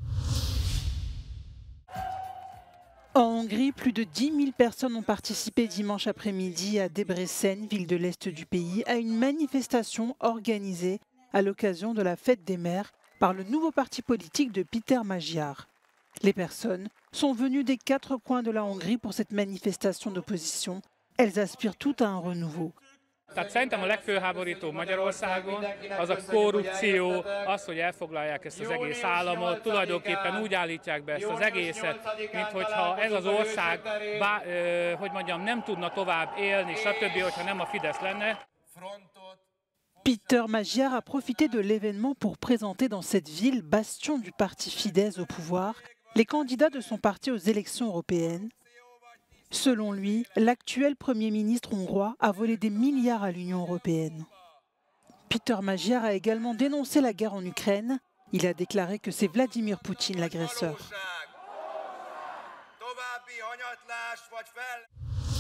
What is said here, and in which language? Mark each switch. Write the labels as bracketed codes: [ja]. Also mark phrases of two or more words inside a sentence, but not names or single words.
[fr] En Hongrie, plus de 10 000 personnes ont participé dimanche après-midi à Debrecen, ville de l'Est du pays, à une manifestation organisée à l'occasion de la fête des mères par le nouveau parti politique de Péter Magyar. Les personnes sont venues des 4 coins de la Hongrie pour cette manifestation d'opposition. Elles aspirent toutes à un renouveau. [hu] Tehát szerintem a legfőháborító Magyarországon az a korrupció, az, hogy elfoglalják ezt az egész államot, tulajdonképpen úgy állítják be ezt az egészet, minthogyha ez az ország, hogy mondjam, nem tudna tovább élni, stb., hogyha nem a Fidesz lenne. [fr] Péter Magyar a profité de l'événement pour présenter dans cette ville, bastion du parti Fidesz au pouvoir, les candidats de son parti aux élections européennes. Selon lui, l'actuel Premier ministre hongrois a volé des milliards à l'Union européenne. Péter Magyar a également dénoncé la guerre en Ukraine. Il a déclaré que c'est Vladimir Poutine l'agresseur.